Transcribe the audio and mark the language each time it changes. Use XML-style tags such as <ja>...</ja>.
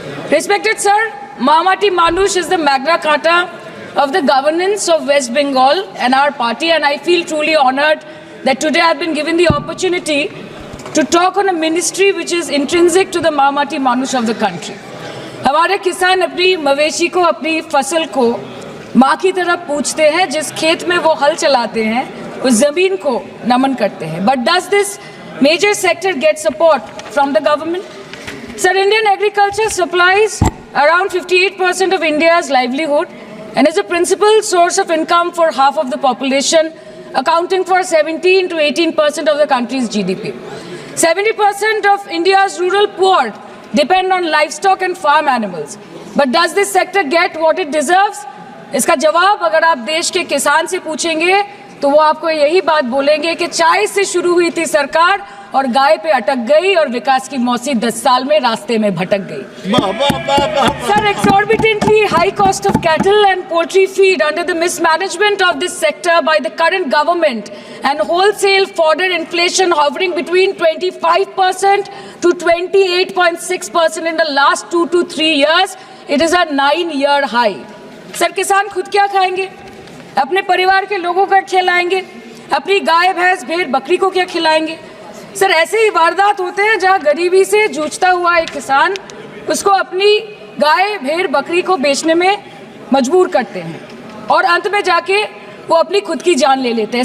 <en>Respected sir, Mahamati Manush is the magna carta of the governance of West Bengal and our party, and I feel truly honored that today I've been given the opportunity to talk on a ministry which is intrinsic to the Mahamati Manush of the country.</en> <hi>हमारे किसान अपनी मवेशी को, अपनी फसल को माँ की तरह पूछते हैं, जिस खेत में वो हल चलाते हैं उस जमीन को नमन करते हैं।</hi> <en>But does this major sector get support from the government? Sir, Indian agriculture supplies around 58% of India's livelihood and is a principal source of income for half of the population, accounting for 17 to 18% of the country's GDP. 70% of India's rural poor depend on livestock and farm animals. But does this sector get what it deserves?</en> <hi>इसका जवाब अगर आप देश के किसान से पूछेंगे तो वो आपको यही बात बोलेंगे कि चाय से शुरू हुई थी सरकार और गाय पे अटक गई और विकास की मौसी 10 साल में रास्ते में भटक गई।</hi> <en>Sir, exorbitantly high cost of cattle and poultry feed under the mismanagement of this sector by the current government and wholesale fodder inflation hovering between 25% to 28.6% in the last 2 to 3 years, it is a 9-year high.</en> <hi>Sir, किसान खुद क्या खाएंगे? अपने परिवार के लोगों का खिलाएंगे? अपनी गाय, भैंस, भेड़, बकरी को क्या खिलाएंगे? सर, ऐसे ही वारदात होते हैं जहां गरीबी से जूझता हुआ एक किसान उसको अपनी गाय, भेड़, बकरी को बेचने में मजबूर करते हैं और अंत में जाके वो अपनी खुद की जान ले लेते हैं।</hi>